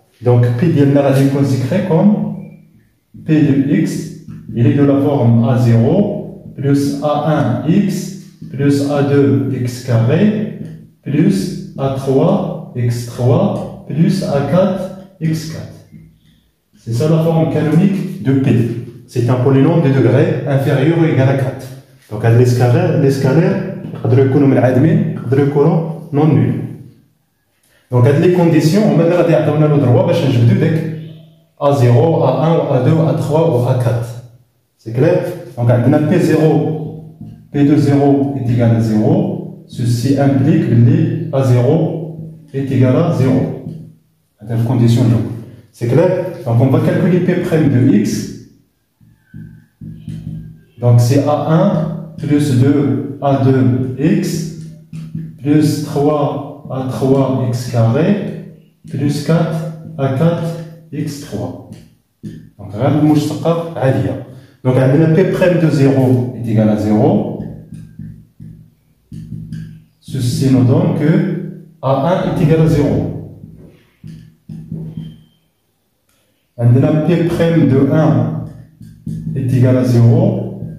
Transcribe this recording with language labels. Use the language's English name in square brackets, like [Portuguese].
[French] Donc, P de est considéré comme P de X, il est de la forme A0 plus A1X plus A2X carré plus A3X3 plus A4X4. C'est ça la forme canonique de P. C'est un polynôme de degré inférieur ou égal à 4. Donc, les scalaires, [Arabic] يقدروا يكونوا منعدمين يقدروا يكونوا نون نول. دونك هاد لي كونديسيون هما اللي غادي يعطيونا لو دروا باش نجبدو داك A0 A1 A2 A3 و A4. سي كلير. [French] دونك عندنا P0 P20 est égal à 0. Ceci implique que A0 est égal à 0. C'est la condition là. C'est clair. Donc on va calculer P' de X. Donc c'est A1 plus 2 A2X plus 3 A3X carré plus 4 A4X3. [Arabic] Donc غير المشتقة عادية. [French] Donc عندنا P' de 0 est égal à 0. Ceci nous donne que A1 est égal à 0. عندنا P' de 1 est égal à 0.